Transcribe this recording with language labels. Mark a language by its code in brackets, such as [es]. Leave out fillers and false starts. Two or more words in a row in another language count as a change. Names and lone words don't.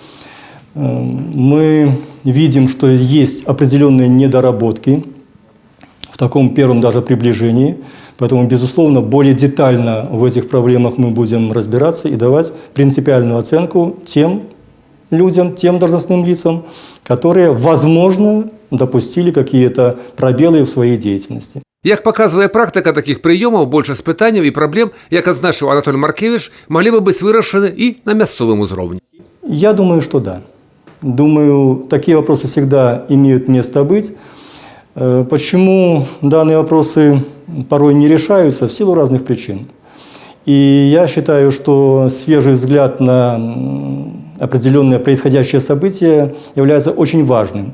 [ru] Мы видим, что есть определенные недоработки в таком первом даже приближении. Поэтому, безусловно, более детально в этих проблемах мы будем разбираться и давать принципиальную оценку тем людям, тем должностным лицам, которые, возможно, допустили какие-то пробелы в своей деятельности. [be] Як паказвае практыка такіх прыёмаў, большасць пытанняў і праблем, як адзначыў Анатоль Маркевіч, маглі бы быць вырашаны і на мясцовым узроўні. [ru] Я думаю, что да. Думаю, такие вопросы всегда имеют место быть. Почему данные вопросы порой не решаются? В силу разных причин. И я считаю, что свежий взгляд на определенное происходящее событие является очень важным.